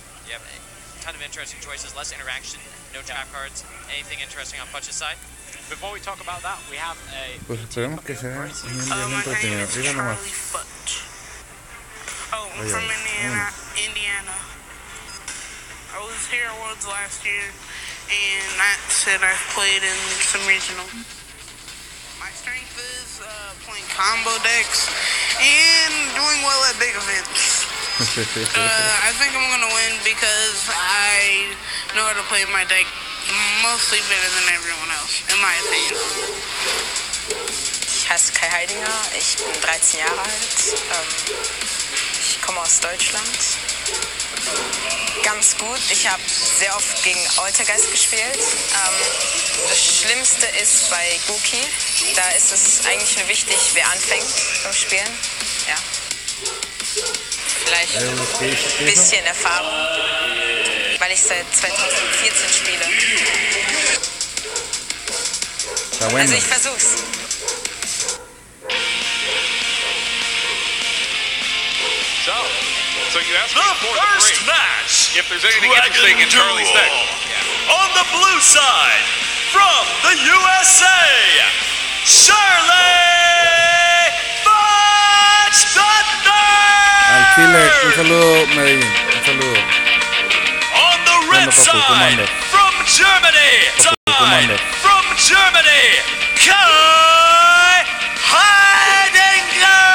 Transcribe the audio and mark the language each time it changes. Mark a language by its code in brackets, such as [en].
[en] Yeah, a ton of interesting choices, less interaction, no trap cards. Anything interesting on Fudge's side? Before we talk about that, we have a... [es] Pues esperemos que sea un día entretenido. Diga nomás. [en] Oh, I'm from Indiana. I was here at Worlds last year, and that said I've played in some regional. My strength is playing combo decks and doing well at big events. I think I'm gonna win because I know how to play my deck mostly better than everyone else, in my opinion. [de] Ich heiße Kai Heidinger, ich bin 13 Jahre alt, ich komme aus Deutschland. Ganz gut, ich habe sehr oft gegen Altergeist gespielt. Das Schlimmste ist bei Goki, da ist es eigentlich nur wichtig, wer anfängt beim Spielen. Ja. Vielleicht ein bisschen Erfahrung, weil ich seit 2014 spiele. Also ich versuch's. [en] So you asked me before the break match, if there's anything interesting in Charlie's deck. On the blue side, from the USA, Charlie Fudge III. [es] Al Chile, un saludo Medellín, un saludo. [en] On the red side, from Germany, from Germany, Kai Heidinger.